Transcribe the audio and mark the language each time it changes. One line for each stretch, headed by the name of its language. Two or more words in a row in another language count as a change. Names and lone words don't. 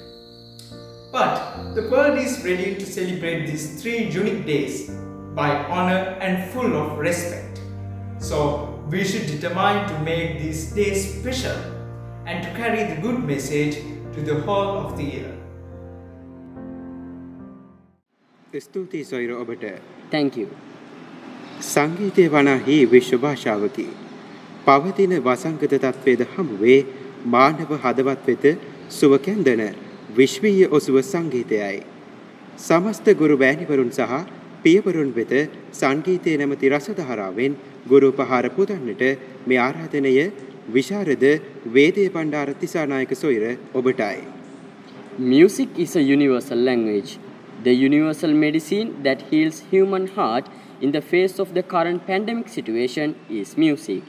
English: But the world is ready to celebrate these 3 unique days by honor and full of respect. So we should determine to make these days special and to carry the good message to the whole of the year.
Sinhala: ස්තුතියි සොයිර ඔබට.
English: Thank you.
Sinhala: සංගීතය වනාහි විශ්ව භාෂාවකි. පවතින වසංගත තත්ත්වයේද හමුවේ මානව හදවත් වෙත සුව කැන්දන විශ්වීය ඔසුව සංගීතයයි. සමස්ත ගුරු බෑණිවරුන් සහ පියවරුන් වෙත සංගීතයේ නැමැති රසධාරාවෙන් ගුරු පහර පුදන්නට මේ ආරාධනය විශාරද වේදේ පණ්ඩාර තිසානායක සොයිර ඔබටයි.
English: Music is a universal language. the universal medicine that heals human heart in the face of the current pandemic situation is music.